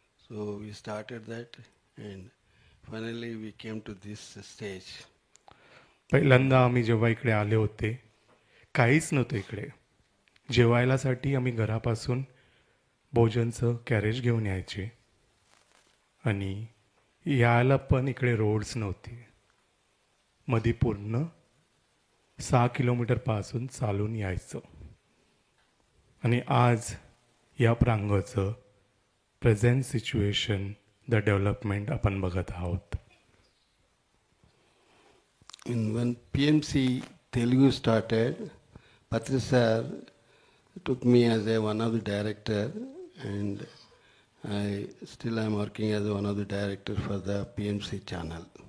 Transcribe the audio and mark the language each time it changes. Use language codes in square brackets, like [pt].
[en] So we started that and finally we came to this stage. [mr] पहिल्यांदा आम्ही जेव्हा इकडे आले होते, काहीच नव्हतं इकडे. जेवायलासाठी आम्ही घरापासून भोजनचं कॅरेज घेऊन यायचे आणि यायला पण इकडे रोड्स नव्हते. मध्ये पूर्ण 6 किलोमीटरपासून चालून यायचं. आणि आज या प्रांगणाचं [en] present situation, the development [mr] आपण बघत आहोत. [en] When PMC Telugu started, Patri sir took me as one of the director, and I still am working as one of the director for the PMC channel.